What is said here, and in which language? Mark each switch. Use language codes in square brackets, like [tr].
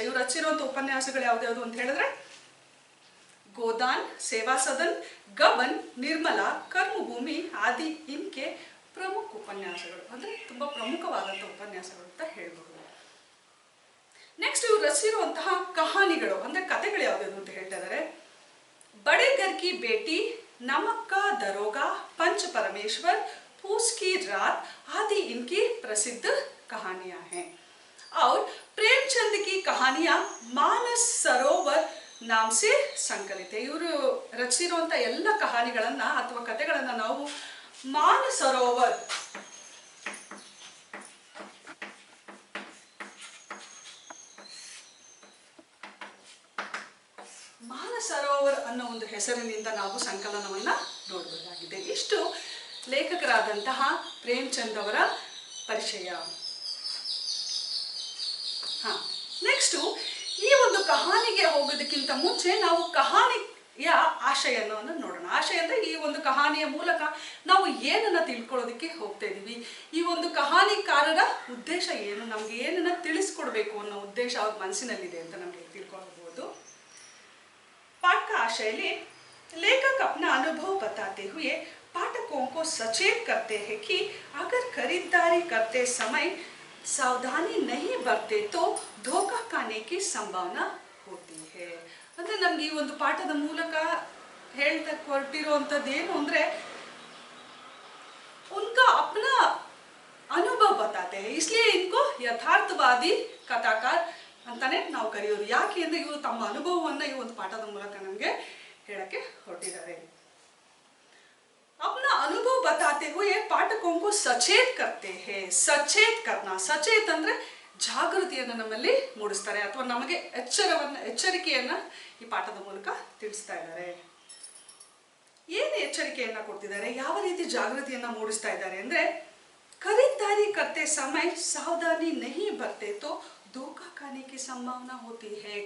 [kn] ಇವರು ರಚಿಸಿರುವಂತಹ ಉಪನ್ಯಾಸಗಳು ಯಾವ್ದ್ಯಾವ್ದು ಅಂತ ಹೇಳಿದ್ರೆ ಗೋದಾನ್, ಸೇವಾ ಸದನ್, ಗಬನ್, ನಿರ್ಮಲಾ, ಕರ್ಮಭೂಮಿ ಆದಿ ಇನ್ಕೆ ಪ್ರಮುಖ ಉಪನ್ಯಾಸಗಳು ಅಂದ್ರೆ ತುಂಬಾ ಪ್ರಮುಖವಾದಂತಹ ಉಪನ್ಯಾಸಗಳು ಅಂತ ಹೇಳ್ಬಹುದು. ನೆಕ್ಸ್ಟ್ ಇವರು ರಚಿಸಿರುವಂತಹ ಕಹಾನಿಗಳು ಅಂದ್ರೆ ಕಥೆಗಳು ಯಾವ್ದು ಅಂತ ಹೇಳ್ತಾ ಇದ್ದಾರೆ. [hi] ಬಡೆ ಘರ್ ಕಿ ಬೇಟಿ, ನಮಕ್ ಕಾ ದರೋಗಾ, पंच परमेश्वर, फूस की रात आदि इनकी प्रसिद्ध कहानियां हैं. और प्रेमचंद की कहानियां मानस सरोवर नाम से संकलित है. [kn] ಇವರು ರಚಿಸಿರುವಂತಹ ಎಲ್ಲ ಕಹಾನಿಗಳನ್ನ ಅಥವಾ ಕಥೆಗಳನ್ನ ನಾವು ಮಾನಸ ಸರೋವರ್ ಸರೋವರ್ ಅನ್ನೋ ಒಂದು ಹೆಸರಿನಿಂದ ನಾವು ಸಂಕಲನವನ್ನ ನೋಡಬಹುದಾಗಿದೆ. ಇಷ್ಟು ಲೇಖಕರಾದಂತಹ ಪ್ರೇಮಚಂದ್ ಅವರ ಪರಿಚಯ. ನೆಕ್ಸ್ಟ್ ಈ ಒಂದು ಕಹಾನಿಗೆ ಹೋಗೋದಕ್ಕಿಂತ ಮುಂಚೆ ನಾವು ಕಹಾನಿಯ ಆಶಯವನ್ನು ನೋಡೋಣ. ಆಶಯ ಅಂದ್ರೆ ಈ ಒಂದು ಕಹಾನಿಯ ಮೂಲಕ ನಾವು ಏನನ್ನ ತಿಳ್ಕೊಳ್ಳೋದಕ್ಕೆ ಹೋಗ್ತಾ ಇದೀವಿ, ಈ ಒಂದು ಕಹಾನಿಕಾರರ ಉದ್ದೇಶ ಏನು, ನಮ್ಗೆ ಏನನ್ನ ತಿಳಿಸ್ಕೊಡ್ಬೇಕು ಅನ್ನೋ ಉದ್ದೇಶ ಅವ್ರ ಮನಸ್ಸಿನಲ್ಲಿದೆ ಅಂತ ನಮ್ಗೆ ತಿಳ್ಕೊಳ್ಬಹುದು. [hi] पाठ का आशय लेखक अपना अनुभव बताते हुए पाठकों को सचेत करते हैं कि अगर खरीदारी करते समय सावधानी नहीं बरते तो धोखा खाने की संभावना होती है. [kn] ಅಂದ್ರೆ ನಮ್ಗೆ ಈ ಒಂದು ಪಾಠದ ಮೂಲಕ ಹೇಳ್ತಾ ಹೊರಟಿರುವಂತದ್ದು ಏನು ಅಂದ್ರೆ [hi] उनका अपना अनुभव बताते हैं, इसलिए इनको यथार्थवादी कथाकार [kn] ಅಂತಾನೆ ನಾವು ಕರೆಯೋದು. ಯಾಕೆ ಅಂದ್ರೆ ಇವರು ತಮ್ಮ ಅನುಭವವನ್ನ ಈ ಒಂದು ಪಾಠದ ಮೂಲಕ ನಮಗೆ ಹೇಳಕ್ಕೆ ಹೊರಟಿದ್ದಾರೆ. [hi] अपना अनुभव बताते हुए पाठकों को सचेत करते हैं. सचेत करना, [kn] ಸಚೇತ್ ಅಂದ್ರೆ ಜಾಗೃತಿಯನ್ನು ನಮ್ಮಲ್ಲಿ ಮೂಡಿಸ್ತಾರೆ ಅಥವಾ ನಮಗೆ ಎಚ್ಚರಿಕೆಯನ್ನ ಈ ಪಾಠದ ಮೂಲಕ ತಿಳಿಸ್ತಾ ಇದ್ದಾರೆ. ಏನು ಎಚ್ಚರಿಕೆಯನ್ನ ಕೊಡ್ತಿದ್ದಾರೆ, ಯಾವ ರೀತಿ ಜಾಗೃತಿಯನ್ನ ಮೂಡಿಸ್ತಾ ಇದ್ದಾರೆ ಅಂದ್ರೆ, [hi] खरीदारी करते समय सावधानी नहीं बरते तो धोखा खाने की संभावना होती है.